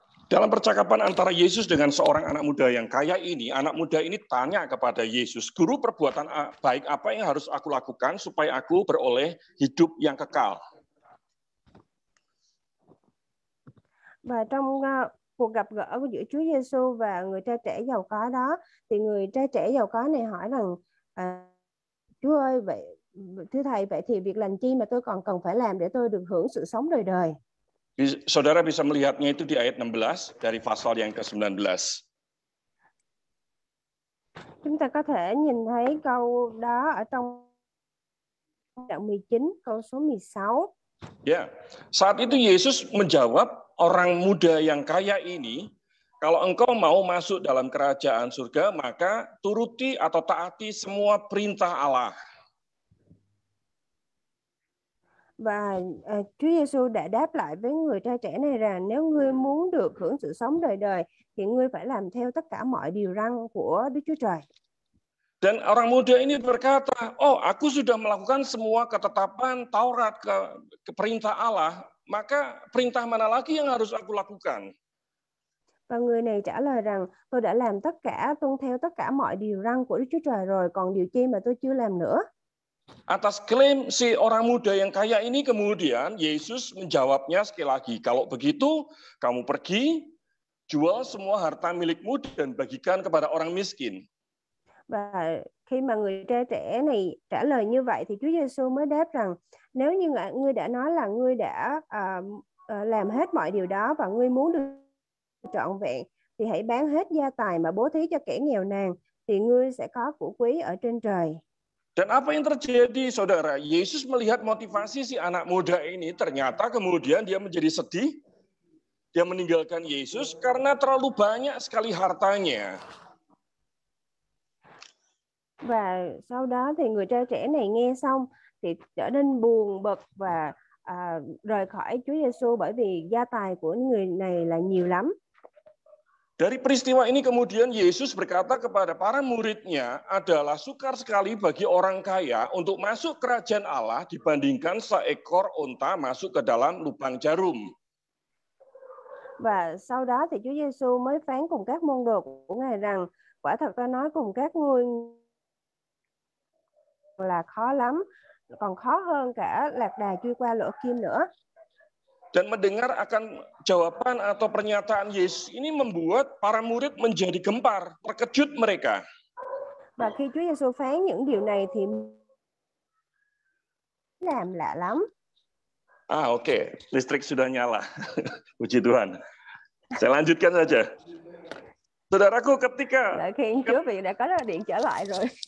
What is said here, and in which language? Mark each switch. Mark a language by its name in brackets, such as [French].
[Indonesian] Dalam percakapan antara Yesus dengan seorang anak muda yang kaya ini, anak muda ini tanya kepada Yesus, "Guru, perbuatan baik apa yang harus aku lakukan supaya aku beroleh hidup yang kekal?" [Vietnamese] Và trong cuộc gặp gỡ giữa Chúa Giêsu và người trai trẻ giàu có đó, thì người trai trẻ giàu có này hỏi rằng: Chúa ơi, vậy thưa thầy, vậy thì việc lành chi mà tôi còn cần phải làm để tôi được hưởng sự sống đời đời? [Indonesian] Saudara bisa melihatnya itu di ayat 16 dari pasal yang ke-19. [Vietnamese] Chúng ta có thể nhìn thấy câu đó ở trong đoạn 19 câu số 16. [Indonesian] Ya, saat itu Yesus menjawab orang muda yang kaya ini, kalau engkau mau masuk dalam kerajaan surga, maka turuti atau taati semua perintah Allah. [Vietnamese] Và Chúa Giêsu đã đáp lại với người trai trẻ này rằng: nếu ngươi muốn được hưởng sự sống đời đời, thì ngươi phải làm theo tất cả mọi điều răn của Đức Chúa Trời. [Indonesian] Dan orang muda ini berkata, "Oh, aku sudah melakukan semua ketetapan Taurat ke perintah Allah, maka perintah mana lagi yang harus aku lakukan?" [Vietnamese] Và người này trả lời rằng: tôi đã làm tuân theo tất cả mọi điều răn của Đức Chúa Trời rồi, còn điều chi mà tôi chưa làm nữa? [Indonesian] Atas klaim si orang muda yang kaya ini kemudian Yesus menjawabnya sekali lagi, kalau begitu kamu pergi, jual semua harta milikmu dan bagikan kepada orang miskin. [Vietnamese] Và khi mà người trai trẻ này trả lời như vậy thì Chúa Giêsu mới đáp rằng nếu như ngươi đã nói là ngươi đã làm hết mọi điều đó và ngươi muốn được trọn vẹn thì hãy bán hết gia tài mà bố thí cho kẻ nghèo nàn thì ngươi sẽ có của quý ở trên trời. [Indonesian] Dan apa yang terjadi, saudara? Yesus melihat motivasi si anak muda ini, ternyata kemudian dia menjadi sedih. Dia meninggalkan Yesus karena terlalu banyak sekali hartanya. [Vietnamese] Và sau đó thì người trai trẻ này nghe xong thì trở nên buồn bực và rời khỏi Chúa Giêsu bởi vì gia tài của người này là nhiều lắm. [Indonesian] Dari peristiwa ini kemudian Yesus berkata kepada para muridnya, adalah sukar sekali bagi orang kaya untuk masuk kerajaan Allah dibandingkan seekor unta masuk ke dalam lubang jarum. [Vietnamese] Và sau đó thì Chúa Giêsu mới phán cùng các môn đồ của Ngài rằng, quả thật ta nói cùng các ngươi là khó lắm, còn khó hơn cả lạc đà chui qua lỗ kim nữa. [Indonesian] Dan mendengar akan jawaban atau pernyataan Yesus ini membuat para murid menjadi gempar, terkejut mereka. [Vietnamese] Và khi Chúa Giêsu phán những điều này thì làm lạ lắm. [Indonesian] Oke. Listrik sudah nyala. Puji Tuhan. Saya lanjutkan saja. Saudaraku, ketika [Vietnamese] Lại khen Chúa vì đã có điện trở lại rồi.